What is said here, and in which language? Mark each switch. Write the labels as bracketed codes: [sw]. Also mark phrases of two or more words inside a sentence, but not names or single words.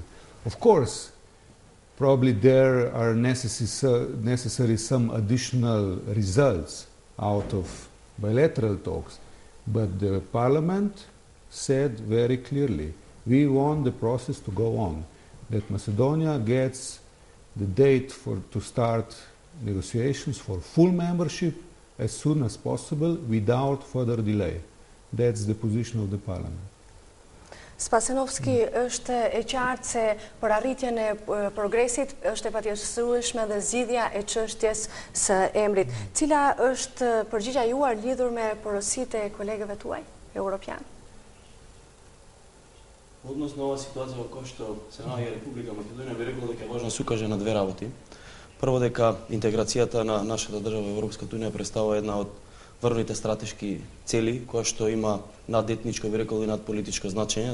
[en] Of course, probably there are necessary some additional results out of bilateral talks, but the Parliament said very clearly, we want the process to go on, that Macedonia gets the date to start negotiations for full membership as soon as possible without further delay. That's the position of the Parliament. [sq] Spasenovski, është e qartë se për arritjen e progresit është e patjetërshme dhe zgjidhja e çështjes së emrit. Cila është përgjigjja juaj lidhur me porositë e kolegëve tuaj europian? [mk] Односно ова ситуација во која што се наоѓа Република Македонија, би рекол дека е важно да се укаже на две работи. Прво, дека интеграцијата на нашата држава во Европската унија представува една од врвните стратешки цели, која што има надетничко, би рекол, и надполитичко значење.